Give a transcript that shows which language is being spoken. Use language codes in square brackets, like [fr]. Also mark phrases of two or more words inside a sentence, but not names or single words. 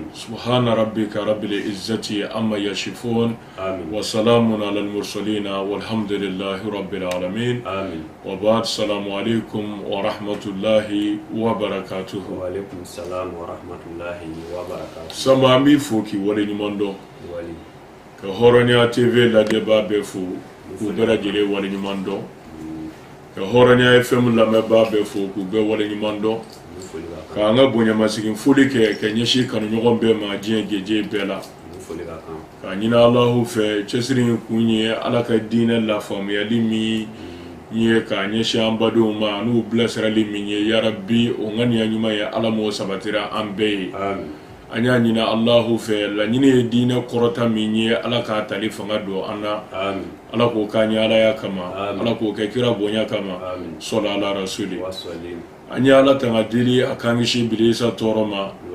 [ar] سبحان ربك رب العزة عما يصفون وسلام على المرسلين والحمد لله رب العالمين. آمين. وبعد السلام عليكم ورحمة الله وبركاته. وعليكم السلام ورحمة الله وبركاته. سمامي فوكي ولي نماندو ولي [bm] ka Horonya TV lajɛbaa bɛɛ fo k'u bɛɛ lajɛlen waleɲuman dɔn ka Horonya FM lamɛnbaa bɛɛ fo k'u bɛɛ waleɲuman dɔn ka an ka bonyamasegin foli kɛ ka ɲɛsin kanuɲɔgɔn bɛɛ ma diɲɛ jeje bɛɛ la ka ɲini Alahu fɛ cɛsiri in kun ye Ala ka diinɛ lafaamuyali min ye ka ɲɛsin an badenw ma n'u bilasirali min ye yarabi o ŋaniya ɲuman ye Ala m'o sabatira an bɛɛ ye an y'a ɲini Alahu fɛ laɲini ye diinɛ kɔrɔta min ye Ala k'a tali fanga don an na Ala k'o k'an ye Alaya kama Ala k'o kɛ kira bonya kama sɔla ala rasuli an ye Ala tanga deli a k'an kisi Bilisa tɔɔrɔ ma